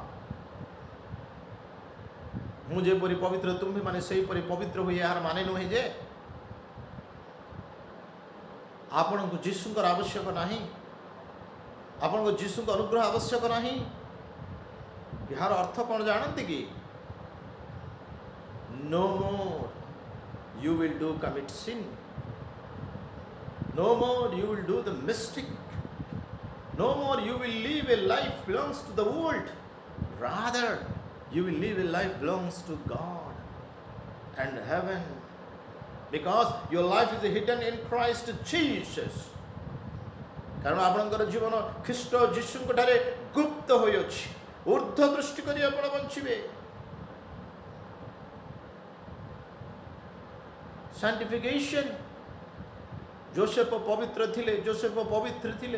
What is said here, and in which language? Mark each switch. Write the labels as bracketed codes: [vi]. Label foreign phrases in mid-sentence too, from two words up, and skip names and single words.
[or] ମୁଁ ଯେପରି ପବିତ୍ର ତୁମେ ମାନେ ସେହିପରି ପବିତ୍ର ହୁଏ, ଏହାର ମାନେ ନୁହେଁ ଯେ ଆପଣଙ୍କୁ ଯୀଶୁଙ୍କର ଆବଶ୍ୟକ ନାହିଁ, ଆପଣଙ୍କୁ ଯୀଶୁଙ୍କ ଅନୁଗ୍ରହ ଆବଶ୍ୟକ ନାହିଁ। ଏହାର ଅର୍ଥ କ'ଣ ଜାଣନ୍ତି କି? [en] No more you will do commit sin. No more you will do the mistake. No more you will live a life belongs to the world. Rather, you will live a life belongs to God and heaven. Because your life is hidden in Christ Jesus. [or] କାରଣ ଆପଣଙ୍କର ଜୀବନ ଖ୍ରୀଷ୍ଟ ଯୀଶୁଙ୍କ ଠାରେ ଗୁପ୍ତ ହୋଇଅଛି। ଊର୍ଦ୍ଧ୍ୱ ଦୃଷ୍ଟି କରି ଆପଣ ବଞ୍ଚିବେ। ସାନ୍ଟିଫିକେସନ, ଯୋସେଫ ପବିତ୍ର ଥିଲେ, ଯୋସେଫ ପବିତ୍ର ଥିଲେ।